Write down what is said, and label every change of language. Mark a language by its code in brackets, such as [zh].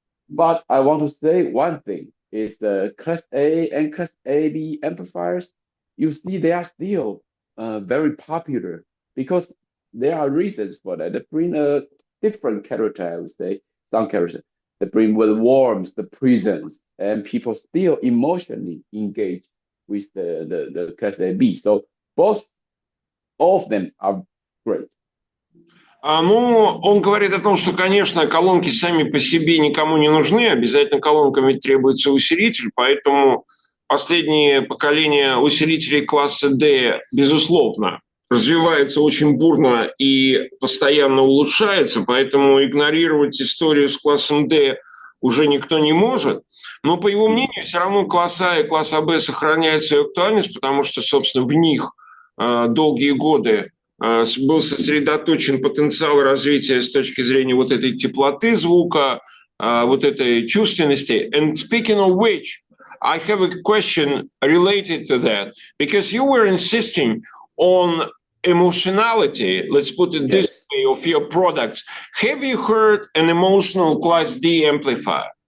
[en] But I want to say one thing is the Class A and Class AB amplifiers, you see they are still very popular because there are reasons for that. They bring a different character, I would say, some character. They bring the warmth, the presence, and people still emotionally engage with the Class AB. So both of them are great. [ru] Ну, он говорит о том, что, конечно, колонки сами по себе никому не нужны, обязательно колонкам ведь требуется усилитель, поэтому последние поколения усилителей класса D, безусловно, развивается очень бурно и постоянно улучшается, поэтому игнорировать историю с классом D уже никто не может. Но, по его мнению, все равно класс А и класс АБ сохраняют свою актуальность, потому что, собственно, в них долгие годы был сосредоточен потенциал развития с точки зрения вот этой теплоты звука, вот этой чувственности. [en] And speaking of which, I have a question related to that, because you were insisting on emotionality, let's put it this way, of your products. Have you heard an emotional Class D amplifier?